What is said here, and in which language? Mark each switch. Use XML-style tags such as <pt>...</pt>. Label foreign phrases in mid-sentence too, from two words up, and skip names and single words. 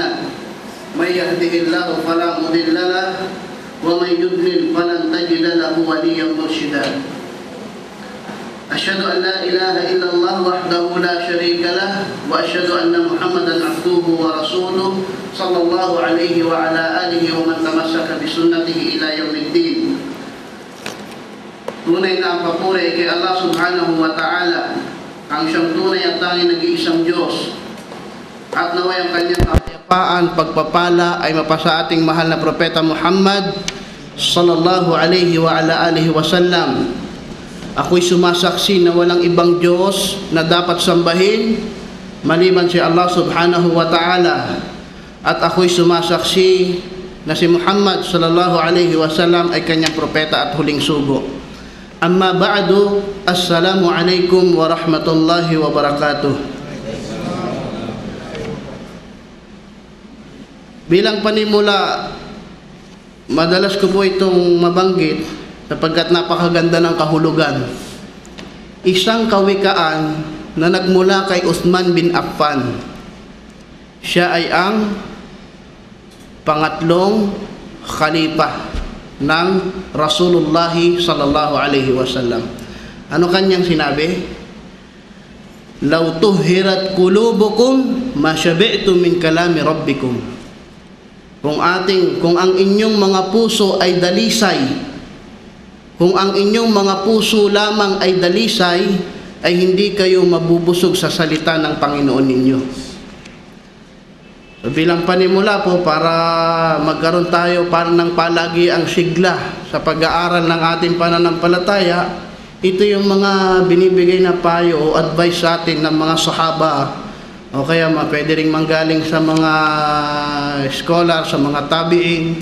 <ar>من يهده الله فلا مضل له ومن يضلل فلن تجد له وليا مرشدا. أشهد أن لا إله إلا الله وحده لا شريك له وأشهد أن محمدا عبده ورسوله صلى الله عليه وعلى آله ومن تمسك بسنته إلى يوم الدين.</ar> <tl>Tunay na ang papuri kay Allah</tl> <ar>سبحانه وتعالى,</ar> <tl>ang siyang tunay at tanging nag-iisang Diyos. At naway ang kanyang kapayapaan, pagpapala ay mapasa ating mahal na Propeta Muhammad</tl> <ar>صلى الله عليه وعلى آله وسلم.</ar> <tl>Ako'y sumasaksi na walang ibang Diyos na dapat sambahin maliban si Allah</tl> <ar>سبحانه وتعالى.</ar> <tl>At ako'y sumasaksi na si Muhammad</tl> <ar>صلى الله عليه وسلم</ar> <tl>ay kanyang propeta at huling sugo.</tl> <ar>أما بعد السلام عليكم ورحمة الله وبركاته.</ar> <tl>Bilang panimula, madalas ko po itong mabanggit sapagkat napakaganda ng kahulugan. Isang kawikaan na nagmula kay Uthman bin Affan. Siya ay ang pangatlong khalifa ng</tl> <ar>رسول الله صلى الله عليه وسلم.</ar> <tl>Ano kanyang sinabi?</tl> <ar>لو طهرت قلوبكم ما شبعتم من كلام ربكم.</ar> <tl>Kung ang inyong mga puso ay dalisay, kung ang inyong mga puso lamang ay dalisay, ay hindi kayo mabubusog sa salita ng Panginoon ninyo. So, bilang panimula po, para magkaroon tayo ng palagi ang sigla sa pag-aaral ng ating pananampalataya, ito yung mga binibigay na payo o advice sa atin ng mga sahaba o kaya pwede rin manggaling sa mga scholar, sa mga tabi'in.</tl>